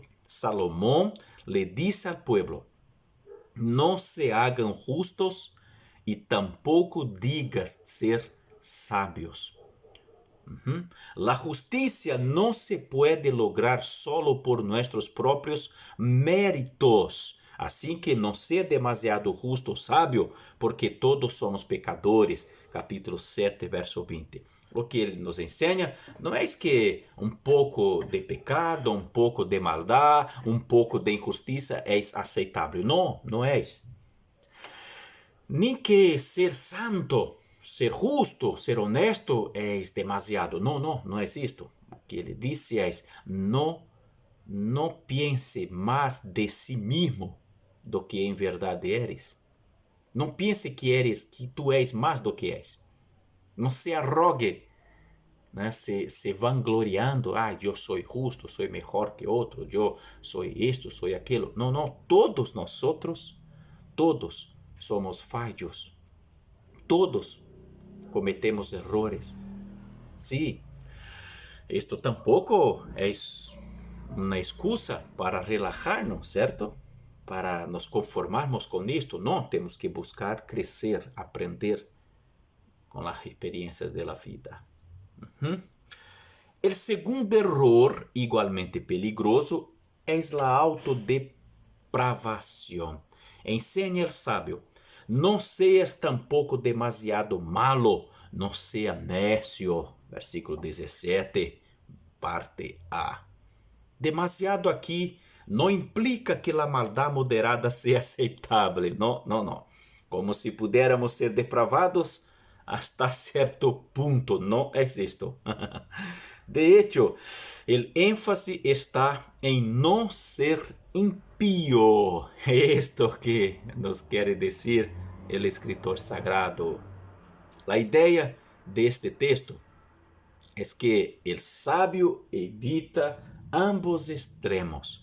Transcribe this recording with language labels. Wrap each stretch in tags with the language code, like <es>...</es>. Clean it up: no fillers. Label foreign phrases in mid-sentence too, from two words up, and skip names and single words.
<es>Salomón le dice al pueblo, no se hagan justos y tampoco digas ser sabios. La justicia no se puede lograr solo por nuestros propios méritos. Así que no ser demasiado justo o sábio, porque todos somos pecadores. Capítulo 7, verso 20. Lo que ele nos enseña no es que un poco de pecado, un poco de maldad, un poco de injusticia es aceptable. No, no es. Ni que ser santo, ser justo, ser honesto es demasiado. No es esto. Lo que ele dice es, no piense más de sí mismo</es> <pt>do que</pt> <es>en verdad eres.</es> <pt>Não pense que tu és mais do que és. Não se arrogue, né? Se vangloriando. Eu sou justo, sou melhor que outro, eu sou isto, sou aquilo. Não, não. Todos nós, todos somos falhos.</pt> <es>Todos cometemos errores. Sí, esto tampoco es una excusa para relajarnos, ¿cierto?</es> <pt>Para nos conformarmos</pt> <es>con esto. No, tenemos que buscar crecer, aprender con las experiencias de la vida. El segundo error, igualmente peligroso, es la autodepravación. Enseña el sabio: no seas tampoco demasiado malo, no sea necio. Versículo 17, parte A.</es> <pt>Demasiado aqui não implica que a maldade moderada seja aceitável. Não, não, não.</pt> <es>Como se pudiéramos ser depravados hasta certo punto.</es> <pt>Não é isto.</pt> <es>De hecho, el énfasis está</es> <pt>em não ser</pt> <es>impío. Esto que nos quiere decir el escritor sagrado. La idea de este texto es que el sabio evita ambos extremos.</es>